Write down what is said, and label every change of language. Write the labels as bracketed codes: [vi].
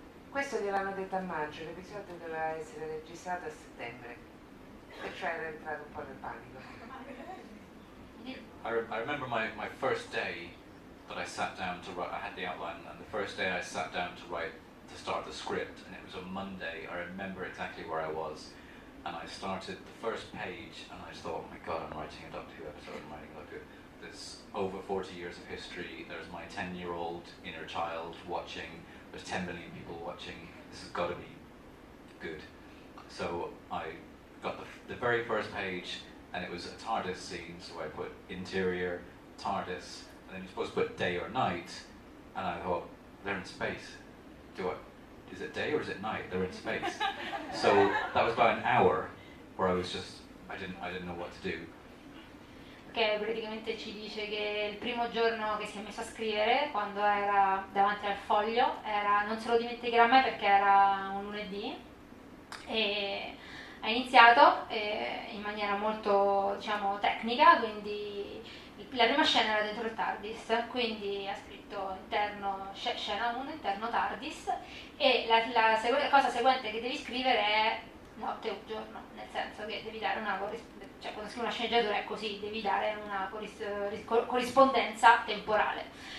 [it] Questo gliel'hanno detto a maggio, l'episodio doveva essere registrato a settembre, perciò era entrato un po' nel panico. [en] I remember my first day that I sat down to write. I had the outline, and the first day I sat down to start the script, and it was a Monday. I remember exactly where I was, and I started the first page, and I just thought, oh my God, I'm writing a Doctor Who episode. I'm writing a Doctor Who. There's over 40 years of history. There's my 10-year-old inner child watching. There's 10 million people watching. This has got to be good. So I got the very first page, and it was a TARDIS scene, so I put interior, TARDIS, and then you're supposed to put day or night, and I thought, they're in space. Is it day or is it night? They're in space. So that was about an hour where I didn't know what to do. [it] Che praticamente ci dice che il primo giorno che si è messo a scrivere, quando era davanti al foglio, non se lo dimenticherà mai perché era un lunedì, e ha iniziato in maniera molto, diciamo, tecnica, quindi la prima scena era dentro il TARDIS, quindi ha scritto interno, scena 1, interno TARDIS, e la cosa seguente che devi scrivere è notte o giorno, nel senso che devi dare una cioè quando scrivi una sceneggiatura è così, devi dare una corrispondenza temporale.